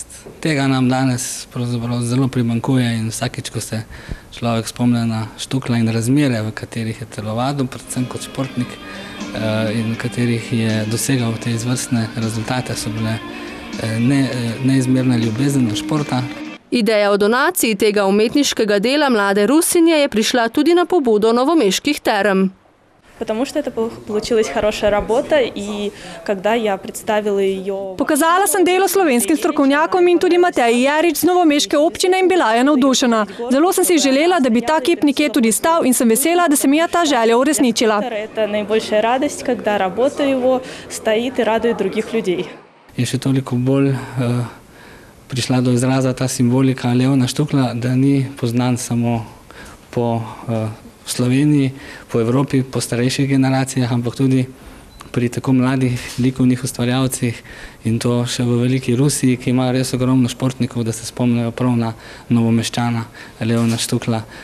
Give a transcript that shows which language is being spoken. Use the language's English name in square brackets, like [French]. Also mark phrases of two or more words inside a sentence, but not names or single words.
[Slovenian] Tega nam danes pravzaprav zelo primanjkuje in vsakič, ko se človek spomne na Štuklja in razmere, v katerih je telovadil, predvsem kot športnik in v katerih je dosegal te izvrstne rezultate, so bile neizmerna ljubezen do športa. Ideja o donaciji tega umetniškega dela mlade Rusinje je prišla tudi na pobudo novomeških term. [Russian] Потому что это получилась хорошая работа, и когда я представила ее... [Slovenian] Pokazala sem delo slovenskim strokovnjakom in tudi Mateji Jerič z novomeške občine in bila je navdušena. Zelo sem si želela, da bi ta kip nekje tudi stal in sem vesela, da se mi je ta želja uresničila. [Russian] Это наибольшая радость, когда работа его стоит и радует других людей. [Slovenian] Je še toliko bolj prišla do izraza ta simbolika Leona Štuklja, da ni poznan samo po Sloveniji, po Evropi, po starejših generacijah, ampak tudi pri tako mladih likovnih ustvarjalcih in to še v veliki Rusiji, ki ima res ogromno športnikov, da se spomnijo prav na Novomeščana Leona Štuklja.